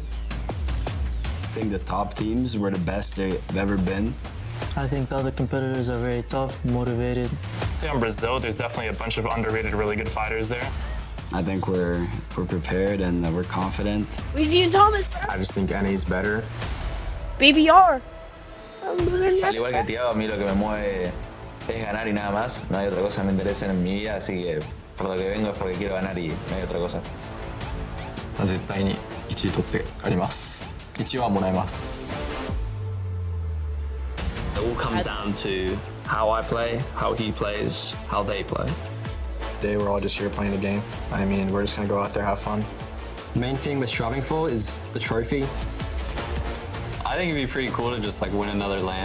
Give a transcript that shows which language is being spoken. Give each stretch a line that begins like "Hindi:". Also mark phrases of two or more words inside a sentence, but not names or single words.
English: I think the top teams were the best they've ever been. I think the other competitors are very tough, motivated. In Brazil, there's definitely a bunch of underrated, really good fighters there. I think we're prepared and we're confident. Weezy and Thomas. I just think NA's better. BBR.
Spanish: Al igual que Thiago, a mí lo que me mueve es ganar y nada más. No hay otra cosa que me interese en mi vida, así que por lo que vengo es porque quiero ganar y no hay otra cosa.
Japanese: 絶対に1位取って帰ります。1位はもらえます。
English: It all comes down to how I play, how he plays, how they play. Today we're all just here playing the game. I mean, we're just gonna go out there, have fun. The main thing we're striving for is the trophy. I think it'd be pretty cool to just like win another LAN.